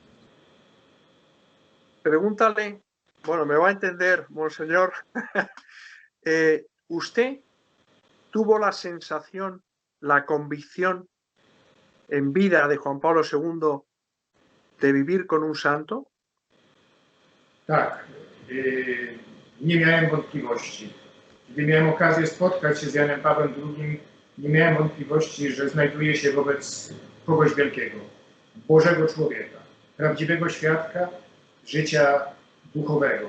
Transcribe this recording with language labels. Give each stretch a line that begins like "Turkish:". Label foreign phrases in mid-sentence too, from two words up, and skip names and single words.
Spanish: Pregúntale, bueno, me va a entender, monseñor, ¿usted tuvo la sensación, la convicción en vida de Juan Pablo II de vivir con un santo?
Polish: Tak, nie miałem wątpliwości. Gdy miałem okazję spotkać się z Janem Pawłem II, nie miałem wątpliwości, że znajduję się wobec kogoś wielkiego, Bożego człowieka, prawdziwego świadka życia duchowego.